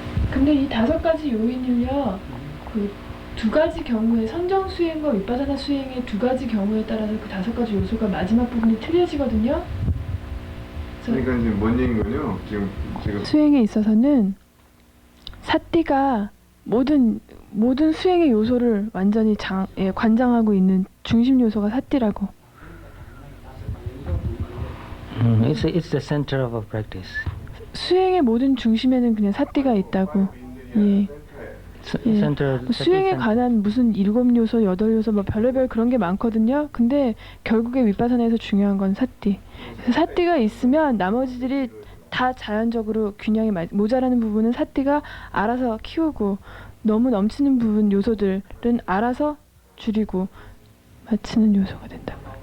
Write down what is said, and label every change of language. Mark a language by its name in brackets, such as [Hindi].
[Korean] 근데 이 5가지 요인을요, 그 2가지 경우에 선정 수행과 윗바사나 수행의 2가지 경우에 따라서 그 5가지 요소가 마지막 부분이 틀려지거든요. 그러니까 지금 뭔 얘기군요. 지금 수행에 있어서는 사띠가 모든 수행의 요소를 완전히 관장하고 있는 중심 요소가 사띠라고. [English] It's the center of our practice. [Korean] 수행의 모든 중심에는 그냥 사띠가 있다고. 예. [English] Center. [Korean] 수행에 [English] center. [Korean] 관한 무슨 7요소, 8요소 뭐 별의별 그런 게 많거든요. 근데 결국에 윗바사나에서 중요한 건 사띠. 그래서 사띠가 있으면 나머지들이 다 자연적으로 균형이 모자라는 부분은 사띠가 알아서 키우고 너무 넘치는 부분 요소들은 알아서 줄이고 맞추는 요소가 된다.